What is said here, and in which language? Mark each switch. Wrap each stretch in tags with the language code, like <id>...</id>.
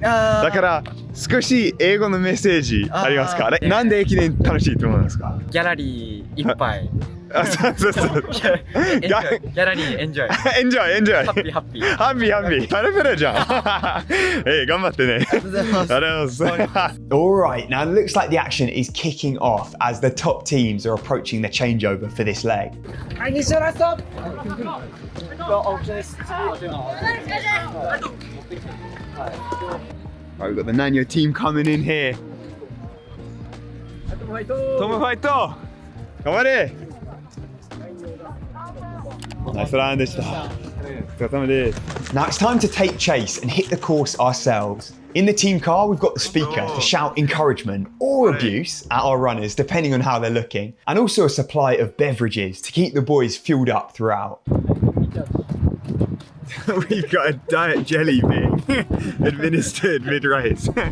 <ja>だから少し英語のメッセージありますか？なんで駅伝楽しいと思いますか？ギャラリーいっぱい。あ、そうそうそう。ギャラリーエンジョイ。エンジョイ、エンジョイ。ハッピーハッピー。ハッピー、ハッピー。パラパラじゃん。頑張ってね。ありがとうございます。</ja> <en>Alright, now it looks like the action is kicking off as the top teams are approaching the changeover for this leg. Right, we've got the Nanyo team coming in here.</en> <ja>トムファイト頑張れナイスランでしたお疲れ様です</ja> <en>Now it's time to take chase and hit the course ourselves. In the team car, we've got the speaker to shout encouragement or abuse at our runners, depending on how they're looking, and also a supply of beverages to keep the boys fueled up throughout. We've got a diet jelly being administered mid-race.</en>